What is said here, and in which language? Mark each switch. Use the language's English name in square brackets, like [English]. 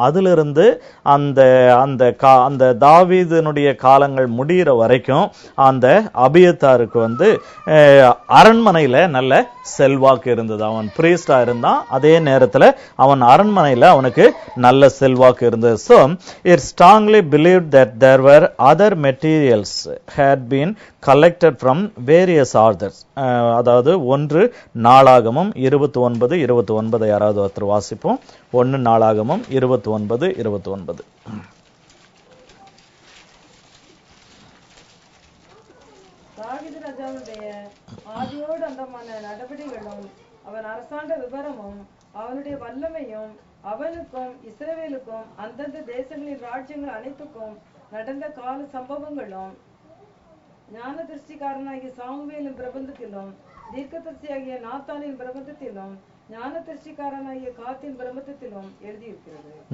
[Tamil] அதிலிருந்து அந்த அந்த அந்த தாவீதினுடைய காலங்கள் முடிகிற வரைக்கும் அந்த அபியத்தாருக்கு வந்து அரண்மனையில நல்ல செல்வாக்கு இருந்தது. அவன் பிரீஸ்டா இருந்தான், அதே நேரத்துல அவன் அரண்மனையில அவனுக்கு நல்ல செல்வாக்கு இருந்தது. [English] So it strongly believed that there were other materials had been collected from various authors. [Tamil] அதாவது 1 நாளாகமம் 29:29 யாராவது ஒருத்தர் வாசிப்போம். 1 நாளாகமம் 29:29. தாவீது ராஜாவுடைய ஆதியோடு அந்தமான நடவடிக்கைகளும் அவன் அரசாண்ட விவரமும் அவனுடைய வல்லமையும் அவனுக்கும் இஸ்ரவேலுக்கும் அந்தந்த தேசங்களின் ராஜ்யங்கள் அனைத்துக்கும் நடந்த கால சம்பவங்களும் ஞான திருஷ்டிக்காரனாகிய சாமுவேலின் பிரபந்தத்திலும் தீர்க்கதரிசியாகிய நாத்தானின் பிரபந்தத்திலும் ஞான திருஷ்டிக்காரனாகிய காத்தின் பிரபந்தத்திலும் எழுதியிருக்கிறது.